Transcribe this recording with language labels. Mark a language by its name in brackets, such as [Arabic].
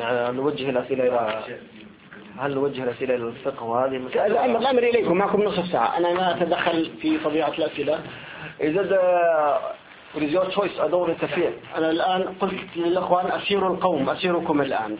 [Arabic] نوجه الأسئلة إلى هل نوجه الأسئلة إلى الفقه وهذه مسألة؟ الأمر إليكم معكم نصف ساعة أنا ما أتدخل في طبيعة الأسئلة. إذا ده [English] it is your choice. I don't want to interfere. [Arabic] أنا الآن قلت للأخوان أسير القوم أسيركم الآن.